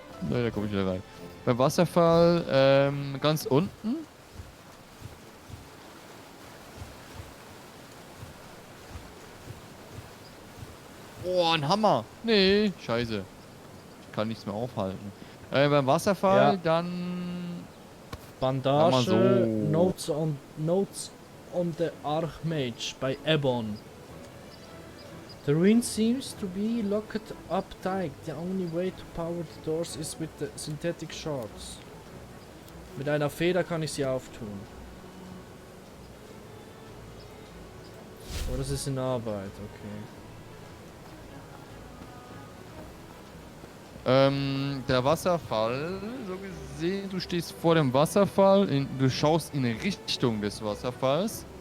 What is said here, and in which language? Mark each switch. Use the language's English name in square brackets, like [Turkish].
[German] Ne, da komme ich wieder rein. Beim Wasserfall, ganz unten. Oh, ein Hammer. Nee, scheiße. Ich kann nichts mehr aufhalten. Beim Wasserfall Ja. dann... Bandage, so. [English] Notes on the Archmage by Ebon. The ruin seems to be locked up tight. The only way to power the doors is with the synthetic shards. [German] Mit einer Feder kann ich sie auftun. Oh, das ist in Arbeit, okay. Der Wasserfall, so gesehen, du stehst vor dem Wasserfall, du schaust in Richtung des Wasserfalls